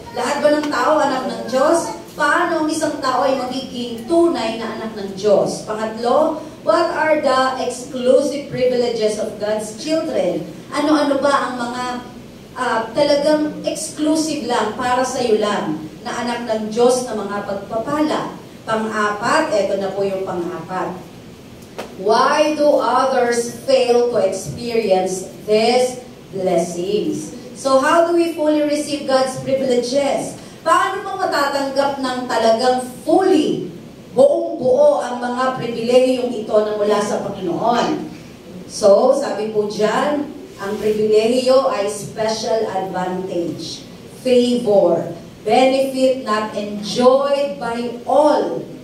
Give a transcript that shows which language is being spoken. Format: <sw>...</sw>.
<tl>Lahat ba ng tao anak ng Diyos? Paano ang isang tao ay magiging tunay na anak ng Diyos? Pangatlo,</tl> <en>what are the exclusive privileges of God's children?</en> <tl>Ano-ano ba ang mga talagang exclusive lang, para sa iyo lang, na anak ng Diyos na mga pagpapala? Pang-apat, eto na po yung pang-apat.</tl> <en>Why do others fail to experience these blessings? So how do we fully receive God's privileges?</en> <tl>Paano mo matatanggap ng talagang fully, buong-buo ang mga pribilehiyong ito na mula sa Panginoon?</tl> <en>So,</en> <tl>sabi po dyan, ang pribilehiyo ay</tl> <en>special advantage, favor, benefit not enjoyed by all.</en>